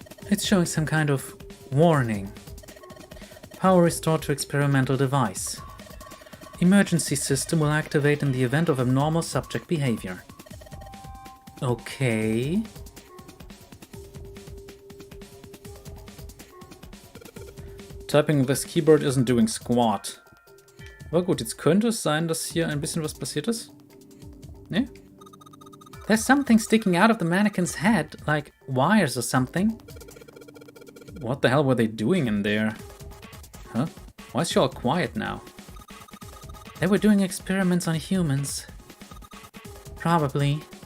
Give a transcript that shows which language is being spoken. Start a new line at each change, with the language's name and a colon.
English: It's showing some kind of warning. Power restored to experimental device. Emergency system will activate in the event of abnormal subject behavior. Okay. Typing this keyboard isn't doing squat.
German: Aber gut, jetzt könnte es sein, dass hier ein bisschen was passiert ist. Ne?
English: There's something sticking out of the mannequin's head, like wires or something. What the hell were they doing in there? Huh? Why is she all quiet now? They were doing experiments on humans. Probably.